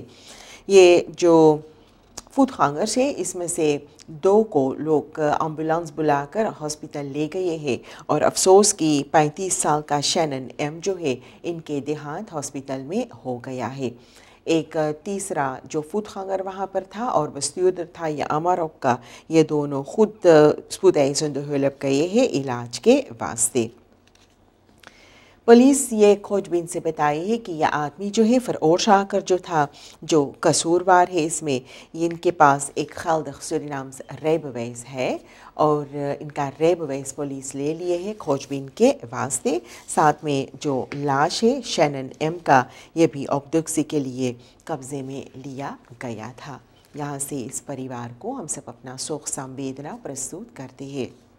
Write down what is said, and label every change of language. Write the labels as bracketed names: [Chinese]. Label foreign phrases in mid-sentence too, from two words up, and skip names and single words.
[Caribbean Hindustani] ये जो फुटगांगर्स है इसमें से 2 को लोग एम्बुलेंस बुलाकर हॉस्पिटल ले गए हैं और अफसोस कि 35 साल का शैनन एम जो है इनके देहांत हॉस्पिटल में हो गया है। एक तीसरा जो फुटगांगर वहाँ पर था और bestuurder था या अमारोक का, ये दोनों खुद [Dutch] spoedeisende hulp [Caribbean Hindustani] गए हैं इलाज के वास्ते। पुलिस ये खोजबीन से बताई है कि यह आदमी जो है veroorzaker जो था, जो कसूरवार है इसमें, इनके पास एक [Dutch] geldig Surinaams rijbewijs [Caribbean Hindustani] है और इनका rijbewijs पुलिस ले लिए है खोजबीन के वास्ते। साथ में जो लाश है शैनन एम का, ये भी ऑटोप्सी के लिए कब्जे में लिया गया था। यहाँ से इस परिवार को हम सब अपना शोक संवेदना प्रस्तुत करते हैं।